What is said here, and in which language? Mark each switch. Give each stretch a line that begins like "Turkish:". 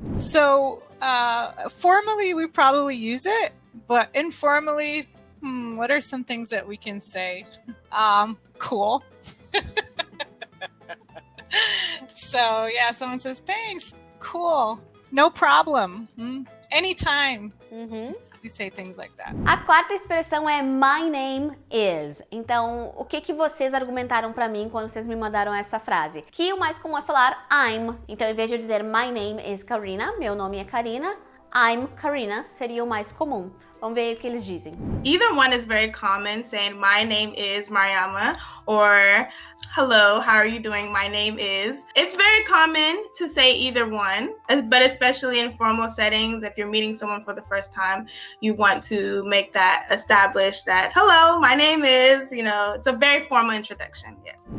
English: So, formally, we probably use it, but informally, what are some things that we can say? Cool. So, yeah, someone says, thanks, cool, no problem, anytime. We say things like that.
Portuguese: A quarta expressão é
English: my name is.
Portuguese: Então, o que vocês argumentaram pra mim quando vocês me mandaram essa frase? Que o mais comum é falar I'm. Então, em vez de eu dizer
English: my name is Karina,
Portuguese: meu nome é Karina,
English: I'm Karina
Portuguese: seria o mais comum. Vamos ver o que eles dizem.
English: Either one is very common, saying my name is Mariama or hello, how are you doing? My name is. It's very common to say either one, but especially in formal settings, if you're meeting someone for the first time, you want to make that establish that, hello, my name is, it's a very formal introduction, yes.